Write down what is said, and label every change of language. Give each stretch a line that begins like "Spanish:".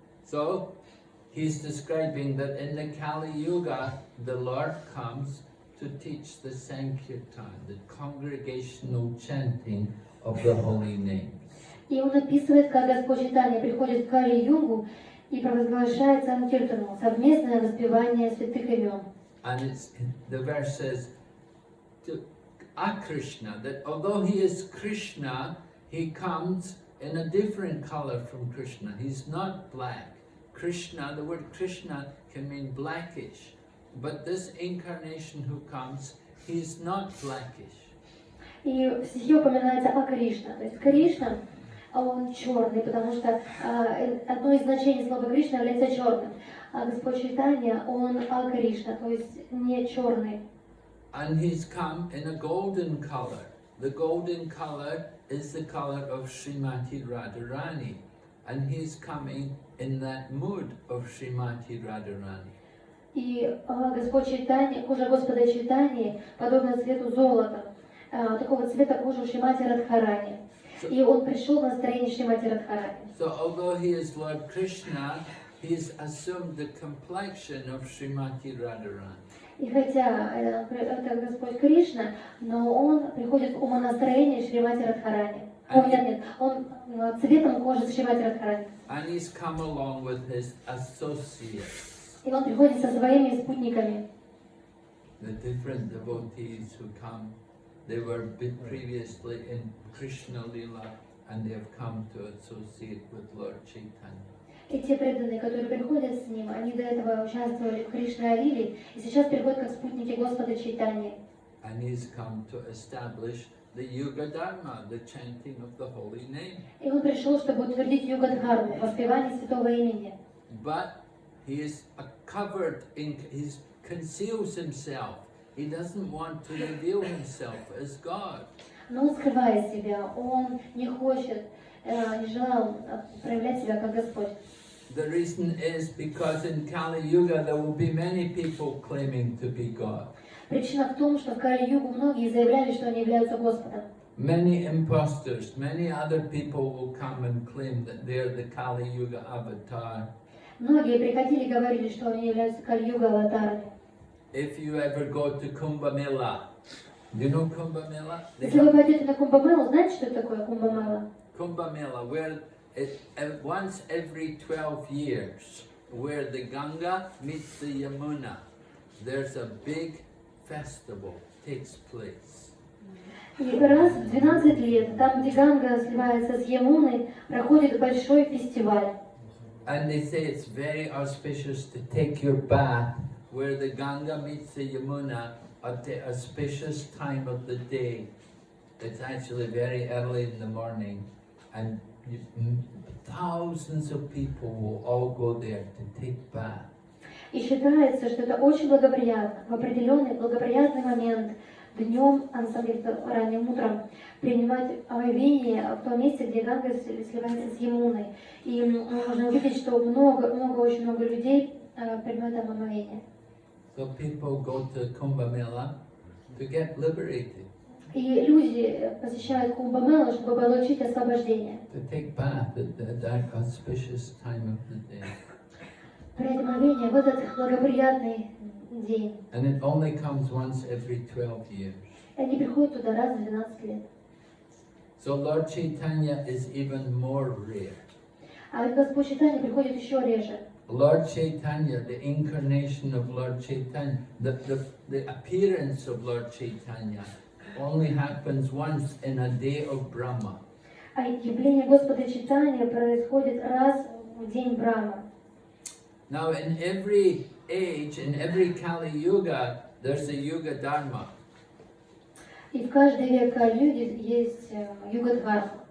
English: So, he's describing that in the Kali Yuga, the Lord comes to teach the Sankirtan, the congregational chanting of the holy names.
Russian: И он описывает, как Господь Чайтанья приходит в Кали-югу и провозглашает Санкиртану, совместное воспевание святых имен.
English: And the verse says, Akrishna, that although he is Krishna, he comes in a different color from Krishna. He's not black. Krishna, the word Krishna can mean blackish, but this incarnation who comes, he's not blackish.
Russian: И в стихе упоминается о Кришна. То есть Кришна, он черный, потому что одно из значений слова Кришна является черным. А Господь Чайтанья, он о Кришна, то есть не черный.
English: And he's come in a golden color. The golden color is the color of Srimati Radharani. And he's coming in that mood of Srimati Radharani.
Russian: И Господь Чайтанья, кожа Господа Чайтаньи, подобна цвету золота. Такого цвета кожи Шримати Радхарани. И он пришел в настроение Шримати Радхарани.
English: So although he is Lord Krishna, he's assumed the complexion of Srimati Radharani.
Russian: И хотя это Господь Кришна, но он приходит в умонастроение Шримати Радхарани. Нет, он цветом кожи Шримати Радхарани.
English: And he's come along with his associates.
Russian: И он приходит со своими спутниками.
English: The different devotees who come, they were previously in Krishna Lila and they have come to associate with Lord Chaitanya.
Russian: И те преданные, которые приходят с ним, они до этого участвовали в Кришна-лиле и сейчас приходят как спутники Господа Чайтаньи.
English: And he's come to establish the Yuga Dharma, the chanting of the holy name.
Russian: И он пришел, чтобы утвердить Юга-дхарму, воспевание святого имени.
English: But he is covered in, he conceals himself. He doesn't want to reveal himself as God.
Russian: Но он скрывает себя, он не хочет, не желал проявлять себя как Господь.
English: The reason is because in Kali Yuga there will be many people claiming to be God.
Russian: Причина в том, что в Кали-югу многие заявляли, что они являются Господом.
English: Many imposters, many other people will come and claim that they're the Kali Yuga avatar.
Russian: Многие приходили и говорили, что они являются Кали-юга аватарами.
English: If you ever go to Kumbh Mela, do you know Kumbh Mela?
Russian: Если вы пойдете на Кумбамелу, знаете, что это такое Кумбамела?
English: Kumbh Mela, where it, once every 12 years, where the Ganga meets the Yamuna, there's a big festival takes place.
Russian: И раз в 12 лет, там, где Ганга сливается с Ямуной, проходит большой фестиваль.
English: And they say it's very auspicious to take your bath where the Ganga meets the Yamuna at the auspicious time of the day. It's actually very early in the morning, and thousands of people will all go there to take bath.
Russian: И считается, что это очень благоприятно, в определенный благоприятный момент, днем, а на самом деле ранним утром, принимать омовение в том месте, где Ганга сливается с Ямуной. И можно увидеть, что очень много людей принимают омовение.
English: So people go to Kumbh Mela to get liberated.
Russian: И люди посещают Кумбамелу, чтобы получить освобождение.
English: To take bath at that auspicious time of the day.
Russian: Принять омовение в этот благоприятный день.
English: And it only comes once every 12 years.
Russian: И они приходят туда раз в 12 лет.
English: So Lord Chaitanya is even more rare.
Russian: А Господь Чайтанья приходит еще реже.
English: Lord Chaitanya, the incarnation of Lord Chaitanya, the appearance of Lord Chaitanya only happens once in a day of Brahma.
Russian: А явление Господа Чайтаньи происходит раз в день Брахмы.
English: Now in every age, in every Kali Yuga, there's a Yuga Dharma.
Russian: И в каждый век Кали-юги есть Юга-дхарма.